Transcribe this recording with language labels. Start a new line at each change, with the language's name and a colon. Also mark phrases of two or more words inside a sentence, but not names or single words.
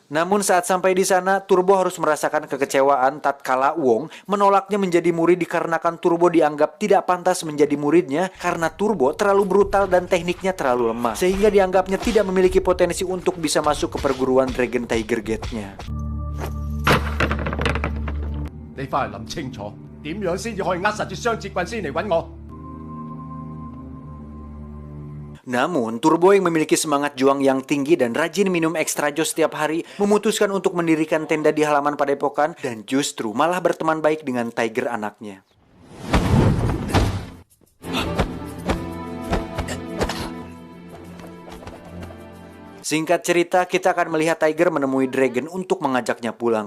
Indonesian: Namun saat sampai di sana, Turbo harus merasakan kekecewaan tatkala Wong menolaknya menjadi murid dikarenakan Turbo dianggap tidak pantas menjadi muridnya karena Turbo terlalu brutal dan tekniknya terlalu lemah. Sehingga dianggapnya tidak memiliki potensi untuk bisa masuk ke perguruan Dragon Tiger Gate-nya.
Cantonese: 你翻嚟諗清楚，點樣先至可以扼實住雙節棍先嚟揾我？
Indonesian: Namun, Turbo yang memiliki semangat juang yang tinggi dan rajin minum ekstra jos setiap hari, memutuskan untuk mendirikan tenda di halaman padepokan dan justru malah berteman baik dengan Tiger anaknya. Singkat cerita, kita akan melihat Tiger menemui Dragon untuk mengajaknya pulang.